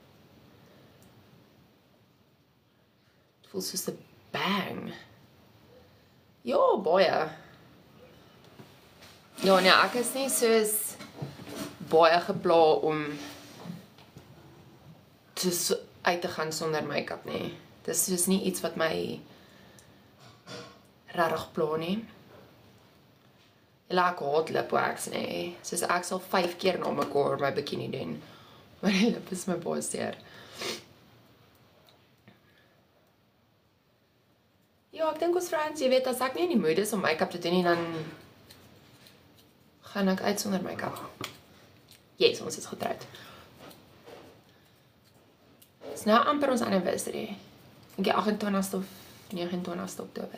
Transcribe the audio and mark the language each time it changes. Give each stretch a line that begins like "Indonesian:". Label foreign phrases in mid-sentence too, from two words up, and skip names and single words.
Afrikaans: Voel soos 'n bang. Ja, baie. Ja, nee, ek is nie soos baie gepla om uit te gaan sonder make-up nie. Dis soos nie iets wat my regtig pla nie. Ek haat lipwax nie. Soos ek sal 5 keer na mekaar my bikini doen. Maar die lip is my baie seer. Ja, ek dink ons vrouens, jy weet, as ek nie in die mood is om make-up te doen nie, dan gaan ek uit sonder make-up. Yes, ons is getrouwd. Het is nou amper ons anniversary. Ek dink die 28ste of 29ste Oktober.